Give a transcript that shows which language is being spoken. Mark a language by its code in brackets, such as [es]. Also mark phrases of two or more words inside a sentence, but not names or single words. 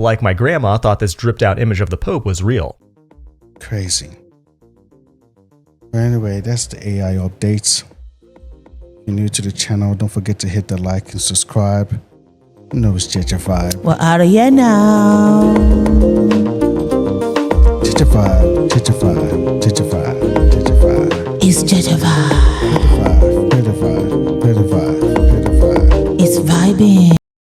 [en] Like my grandma thought this dripped out image of the Pope was real. Crazy. But anyway, that's the AI updates. If you're new to the channel, don't forget to hit the like and subscribe. You know it's JEJE Vibe. We're out of here now. JEJE Vibe, JEJE Vibe, JEJE Vibe, JEJE Vibe. It's JEJE Vibe. JEJE Vibe, JEJE Vibe, JEJE Vibe, JEJE Vibe. It's vibing.